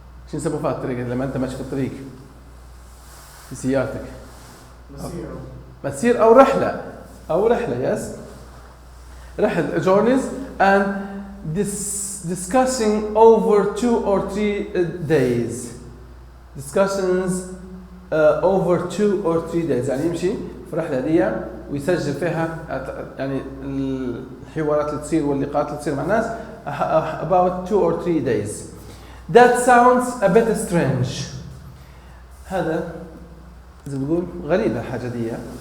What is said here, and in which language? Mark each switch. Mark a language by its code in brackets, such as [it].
[ar] شو نسموه في الطريق لما أنت ماشي في الطريق في سيارتك؟ مسير أو رحلة. [en] Yes. [ar] رحلة [en] journeys and discussing over 2 or 3 days. Discussions over 2 or 3 days. [ar] يعني يمشي في الرحلة دي ويسجل فيها يعني الحوارات اللي تصير واللقاءات اللي تصير مع الناس [en] about 2 or 3 days. That sounds a bit strange. [ar] هذا زي ما نقول غريب الحاجة دي.